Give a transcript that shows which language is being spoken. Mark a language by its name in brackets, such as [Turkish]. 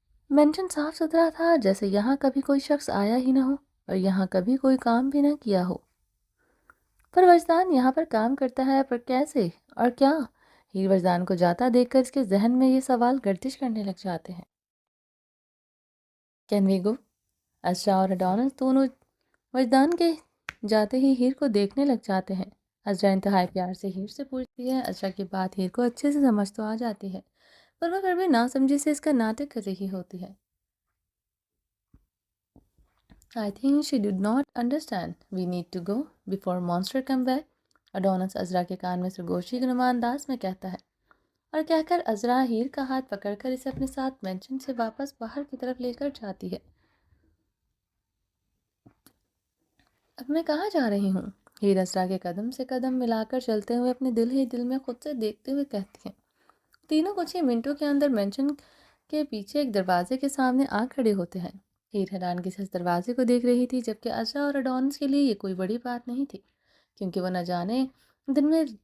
[Urdu] Mention صاف ستھرا تھا، جیسے یہاں کبھی کوئی شخص آیا ہی نہ ہو اور یہاں کبھی کوئی کام بھی نہ کیا ہو۔ پر وجدان یہاں پر کام کرتا ہے، پر کیسے اور کیا؟ ہیر وجدان کو جاتا دیکھ کر اس کے ذہن میں یہ سوال گردش کرنے لگ جاتے ہیں۔ [English] Can we go? [Urdu] اشرا اور اڈونس دونوں وجدان کے جاتے ہی ہیر کو دیکھنے لگ جاتے ہیں۔ عذرا انتہائی پیار سے ہیر سے پوچھتی ہے۔ عذرا کی بات ہیر کو اچھے سے سمجھ تو آ جاتی ہے، پر وہ پھر بھی ناسمجھی سے اس کا ناٹک کر رہی ہوتی ہے۔ [English] I think she did not understand. We need to go before monster come back. [Urdu] اڈونس عذرا کے کان میں سرگوشی کے نما انداز میں کہتا ہے، اور کہہ کر عذرا ہیر کا ہاتھ پکڑ کر اسے اپنے ساتھ مینشن سے واپس باہر کی طرف لے کر جاتی ہے۔ اب میں کہاں جا رہی ہوں؟ ہیر عذرا کے قدم سے قدم ملا کر چلتے ہوئے اپنے دل ہی دل میں خود سے دیکھتے ہوئے کہتی ہے۔ تینوں کچھ ہی منٹوں کے اندر مینشن کے پیچھے ایک دروازے کے سامنے آ کھڑے ہوتے ہیں۔ ہیر حیرانگی سے اس دروازے کو دیکھ رہی تھی، جبکہ عذرا اور اڈونس کے لیے یہ کوئی بڑی بات نہیں تھی، کیونکہ وہ نہ جانے دن میں